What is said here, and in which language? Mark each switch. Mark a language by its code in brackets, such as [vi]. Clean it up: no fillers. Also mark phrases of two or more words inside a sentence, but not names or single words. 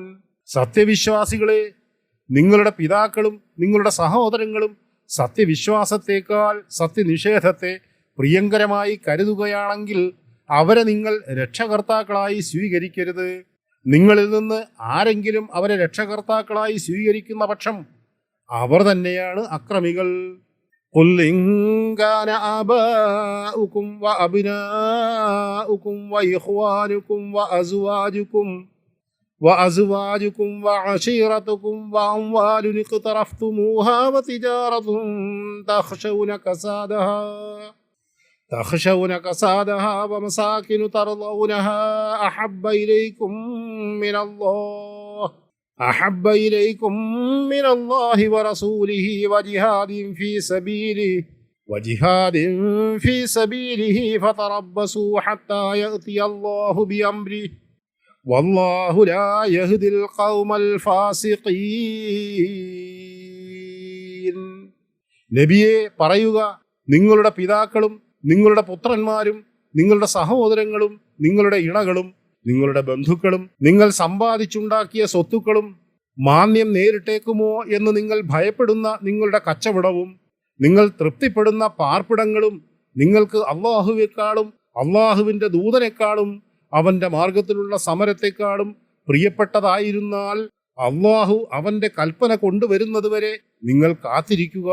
[ml] സത്യവിശ്വാസികളെ, നിങ്ങളുടെ പിതാക്കളും നിങ്ങളുടെ സഹോദരങ്ങളും സത്യവിശ്വാസത്തേക്കാൾ സത്യനിഷേധത്തെ പ്രിയങ്കരമായി കരുതുകയാണെങ്കിൽ അവരെ നിങ്ങൾ രക്ഷകർത്താക്കളായി സ്വീകരിക്കരുത്. നിങ്ങളിൽ നിന്ന് ആരെങ്കിലും അവരെ രക്ഷകർത്താക്കളായി സ്വീകരിക്കുന്ന പക്ഷം അവർ തന്നെയാണ് അക്രമികൾ. [ar] قل إن كان آباؤكم وأبناؤكم وإخوانكم وأزواجكم وعشيرتكم وأموال اقترفتموها وتجارة تخشون كسادها ومساكن ترضونها أحب إليكم من الله ورسوله وجهاد في سبيله فتربصوا حتى يأتي الله بأمره والله لا يهدي القوم الفاسقين. [ml] നബിയെ പറയുക, നിങ്ങളുടെ പിതാക്കളും നിങ്ങളുടെ പുത്രന്മാരും നിങ്ങളുടെ സഹോദരങ്ങളും നിങ്ങളുടെ ഇണകളും നിങ്ങളുടെ ബന്ധുക്കളും നിങ്ങൾ സമ്പാദിച്ചുണ്ടാക്കിയ സ്വത്തുക്കളും മാന്യം നേരിട്ടേക്കുമോ എന്ന് നിങ്ങൾ ഭയപ്പെടുന്ന നിങ്ങളുടെ കച്ചവടവും നിങ്ങൾ തൃപ്തിപ്പെടുന്ന പാർപ്പിടങ്ങളും നിങ്ങൾക്ക് അള്ളാഹുവേക്കാളും അള്ളാഹുവിൻ്റെ ദൂതനേക്കാളും അവൻ്റെ മാർഗത്തിലുള്ള സമരത്തെക്കാളും പ്രിയപ്പെട്ടതായിരുന്നാൽ അള്ളാഹു അവൻ്റെ കൽപ്പന കൊണ്ടുവരുന്നതുവരെ നിങ്ങൾ കാത്തിരിക്കുക.